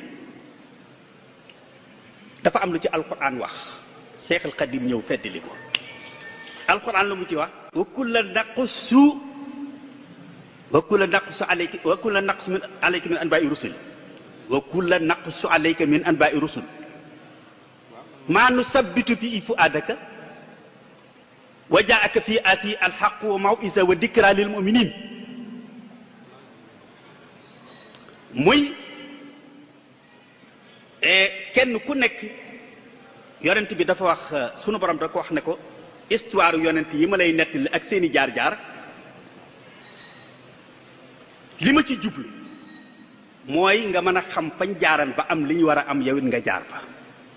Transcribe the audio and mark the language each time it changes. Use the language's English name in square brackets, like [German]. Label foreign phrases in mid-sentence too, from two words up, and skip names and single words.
[Wolof] dafa am lu ci alquran wax Seex al Xadim ñëw feddali ko alquran la mu ci wax [Arabic] وكلا نقص عليك من أنباء الرسل وكلا نقص عليك من أنباء الرسل ما نثبت به فؤادك وجاءك في هذه الحق وموعظة وذكرى للمؤمنين [Wolof] muy kenn ku nekk yonent bi dafa wax sunu borom da ko wax ne ko histoire yonent yi ma lay nettali ak seeni jaar-jaar li ma ci jublu mooy nga mën a xam fañ jaaran ba am li ñu war a am yow it nga jaar fa